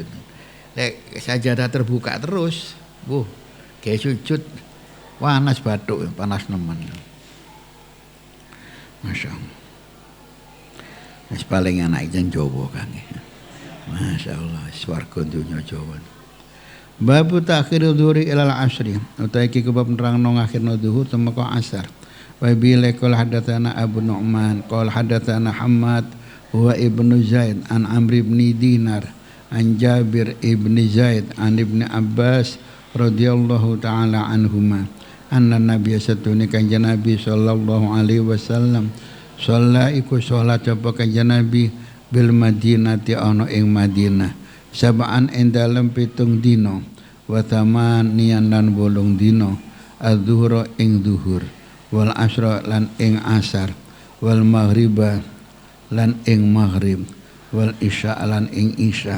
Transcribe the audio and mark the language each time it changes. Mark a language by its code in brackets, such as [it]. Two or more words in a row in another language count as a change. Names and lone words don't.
[jv] Lek sajadah terbuka terus, kayak sujud panas bathuk, panas nemen. [ar] ما شاء الله. [jv] Wis paling anak jan Jawa Kang. [ar] ما شاء الله, [jv] swarga dunya Jawa. [ar] باب تأخير الظهر إلى العصر. [jv] Utawi iki bab nerangno ngakhirno zuhur temeka asar. [ar] وقال حدثنا أبو النعمان قال حدثنا حماد وابن زيد عن عمرو بن دينار عن جابر ابن زيد عن ابن عباس رضي الله تعالى عنهما أن النبي [jv] satune kanjeng Nabi [ar] صلى الله عليه وسلم صلى [jv] iku salat apa kanjeng Nabi [ar] بالمدينة [jv] ana ing Madinah [ar] sab'an [jv] ing dalem 7 dina [ar] وثمانيا [jv] lan 8 dina [ar] adzuhra [jv] ing zuhur [ar] والعصر [jv] lan ing asar [ar] والمغرب [jv] lan ing maghrib [ar] والعشاء [jv] lan ing isya.